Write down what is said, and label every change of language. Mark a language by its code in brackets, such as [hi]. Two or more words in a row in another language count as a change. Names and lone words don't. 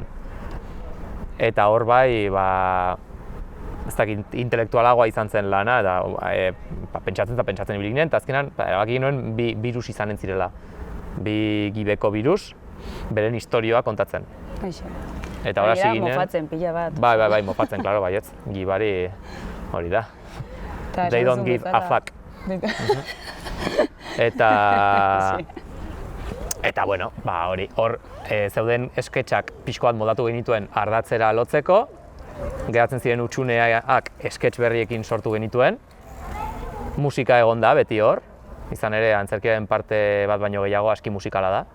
[eu] Eta hor bai, ez dakit, intelektualagoa izan zen lana, eta pentsatzen ibili ginen, eta azkenan, erabaki ginen bi virus izanen zirela. Bi gibeko virus, beren historioa kontatzen. Eta hori hasi ginen... mofatzen, pila bat. Bai, mofatzen, klaro, baietz. Gibari hori da. [en] They don't give a fuck. [eu] Eta, bueno, hor zeuden sketchak pixko bat moldatu genituen ardatzera lotzeko, geratzen ziren hutsuneak sketch berriekin sortu genituen, musika egon da beti hor, izan ere antzerkiaren parte bat baino gehiago aski musikala da.